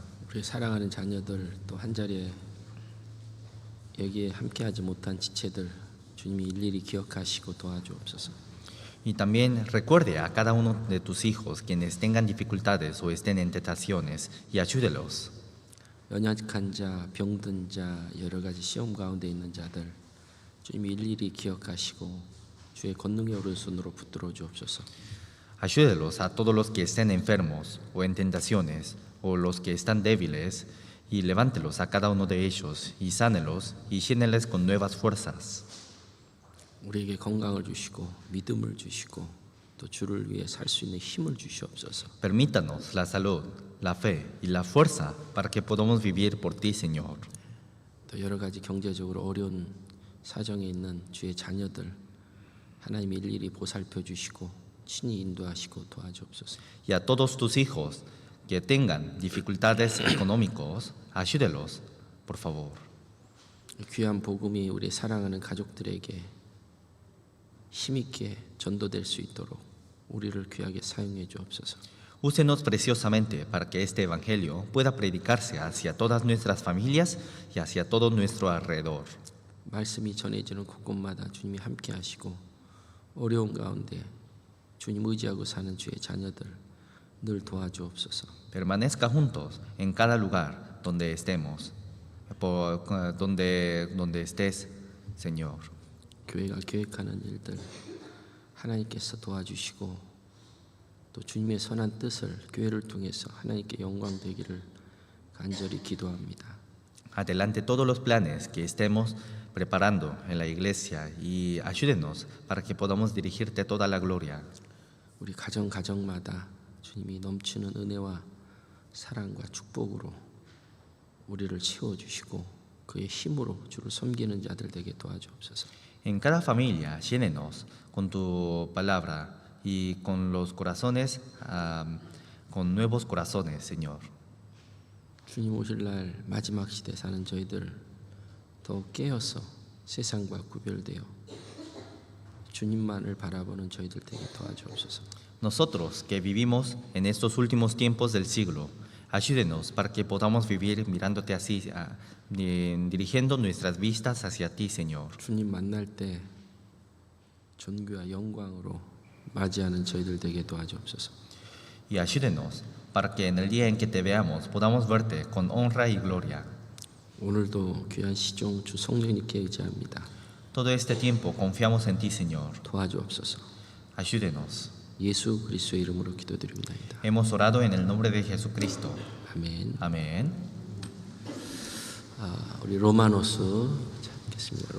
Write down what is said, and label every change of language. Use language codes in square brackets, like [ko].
[ko] 우리 사랑하는 자녀들 또 한 자리에 여기에 함께하지 못한 지체들 주님이 일일이 기억하시고 도와주옵소서. [es] Y también recuerde a cada uno de tus hijos quienes tengan dificultades o estén en tentaciones y ayúdelos. [ko] 연약한 자, 병든 자, 여러 가지 시험 가운데 있는 자들 주님이 일일이 기억하시고 주의 권능의 오른손으로 붙들어 주옵소서. [es] Ayúdelos a todos los que estén enfermos o en tentaciones o los que están débiles y levántelos a cada uno de ellos y sánelos y lléneles con nuevas fuerzas. [ko] 우리에게 건강을 주시고 믿음을 주시고 또 주를 위해 살 수 있는 힘을 주시옵소서. [es] Permítanos la salud, la fe y la fuerza para que podamos vivir por ti, Señor. [ko] 또 여러 가지 경제적으로 어려운 사정에 있는 주의 자녀들 하나님이 일일이 보살펴 주시고 친히 인도하시고 도와주옵소서. [es] Y a todos tus hijos que tengan dificultades económicos, ayúdelos, por favor. [ko] 귀한 복음이 우리 사랑하는 가족들에게 힘있게 전도될 수 있도록 우리를 귀하게 사용해 주옵소서. [es] Úsenos preciosamente para que este evangelio pueda predicarse hacia todas nuestras familias y hacia todo nuestro alrededor. [ko] 말씀이 전해지는 곳곳마다 주님이 함께 하시고 어려운 가운데 주님 의지하고 사는 주의 자녀들 늘 도와주옵소서. [es] Permanezca juntos en cada lugar donde estemos, donde estés, Señor. [ko] 교회가 계획하는 일들 하나님께서 도와주시고 또 주님의 선한 뜻을 교회를 통해서 하나님께 영광 되기를 간절히 기도합니다. [es] Adelante todos los planes que estemos preparando en la iglesia y ayúdenos para que podamos dirigirte toda la gloria. [ko] 우리 가정마다 주님이 넘치는 은혜와 사랑과 축복으로 우리를 채워주시고 그의 힘으로 주를 섬기는 자들 되게 도와주옵소서. [es] En cada familia, llénenos con tu palabra y con los corazones, con nuevos corazones, Señor. [ko] 주님 오실 날 마지막 시대 사는 저희들 더 깨어서 세상과 구별되어 주님만을 바라보는 저희들 되게 도와주옵소서. [es] Nosotros que vivimos en estos últimos tiempos del siglo, ayúdenos para que podamos vivir mirándote así, dirigiendo nuestras vistas hacia ti, Señor. [ko] 주님 만날 때 존귀와 영광으로 맞이하는 저희들 되게 도와주옵소서. [es] Y ayúdenos para que en el día en que te veamos podamos verte con honra y gloria. [ko] 오늘도 귀한 시종 주 성령님께 의지합니다. [es] Todo este tiempo confiamos en ti, Señor. [ko] 도와주옵소서. [es] Ayúdenos. [ko] 예수 그리스도의 이름으로 기도드립니다. [es] Hemos orado en el nombre de Jesucristo. [ko] 아멘. [es] Amén. [ko] 우리 로마노스 찾겠습니다.